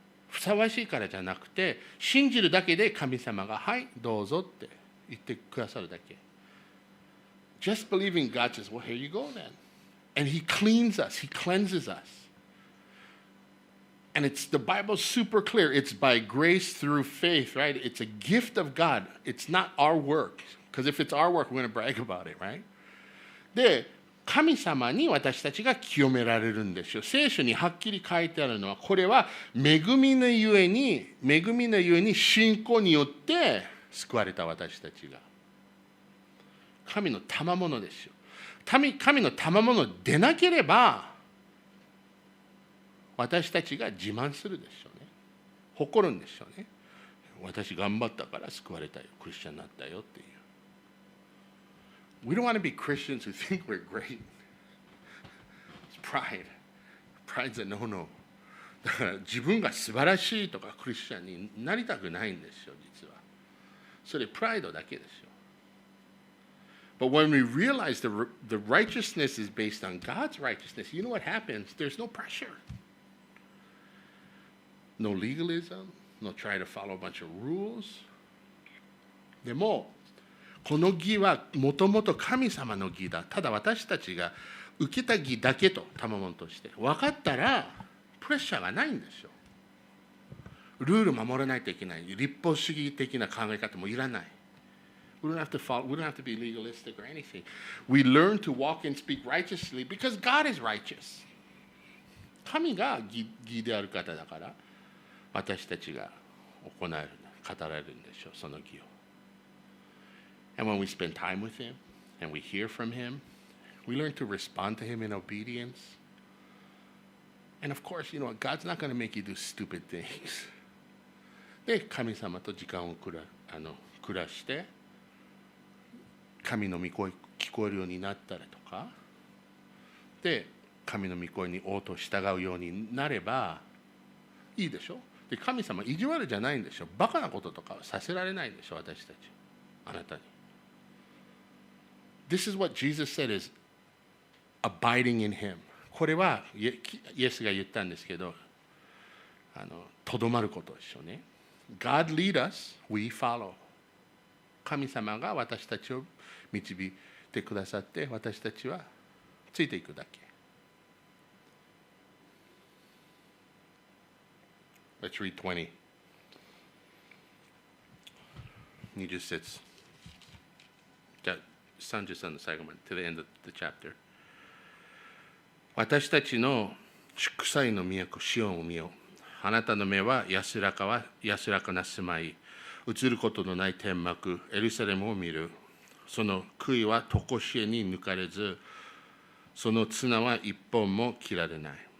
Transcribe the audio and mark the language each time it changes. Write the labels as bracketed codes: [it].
[ja] ふさわしいからじゃなくて、信じるだけで神様がはいどうぞって言ってくださるだけ。 [en] Just believing God says, well, here you go then. And He cleans us, He cleanses us.And it's the Bible's super clear. It's by grace through faith, right? It's a gift of God. It's not our work. Because if it's our work, we're going to brag about it, right? [ja] で、神様に私たちが清められるんですよ。聖書にはっきり書いてあるのは、これは恵みのゆえに信仰によって救われた私たちが。神の賜物ですよ。神の賜物でなければ、私たちが自慢するでしょうね。誇るんでしょうね。私頑張ったから救われたよ。クリスチャンになったよっていう。 [en] We don't want to be Christians who think we're great. It's pride. Pride's a no-no. [ja] だから自分が素晴らしいとかクリスチャンになりたくないんですよ、実は。それプライドだけですよ。 [en] But when we realize the righteousness is based on God's righteousness, you know what happens? There's no pressure.No legalism, no try to follow a bunch of rules. [ja] でも、この義はもともと神様の義だ。ただ私たちが受けた義だけと、賜物として。分かったら、プレッシャーがないんですよ。ルール守らないといけない。立法主義的な考え方もいらない。 [en] We don't have to be legalistic or anything. We learn to walk and speak righteously because God is righteous. [ja] 神が義である方だから、私たちが行える、語られるんでしょう、その義を。 [en] And when we spend time with Him and we hear from Him, we learn to respond to Him in obedience. And of course, you know what? God's not going to make you do stupid things. [ja] で、神様と時間を暮らして、神の御声聞こえるようになったりとか、で、神の御声に応答従うようになればいいでしょ。で、神様意地悪じゃないんでしょ。バカなこととかさせられないんでしょ、私たち。あなたに。 [en] This is what Jesus said is abiding in Him. [ja] これはイエスが言ったんですけど、とどまることですよね。 [en] God lead us, we follow. [ja] 神様が私たちを導いてくださって、私たちはついていくだけ。 [en] Let's read 20. [ja] 20節。じゃあ、33の最後まで、 [en] to the end of the chapter. [ja] 私たちの祝祭の都シオンを見よ。あなたの目は安らかな住まい、映ることのない天幕、エルサレムを見る。その杭は常しえに抜かれず、その綱は一本も切られない。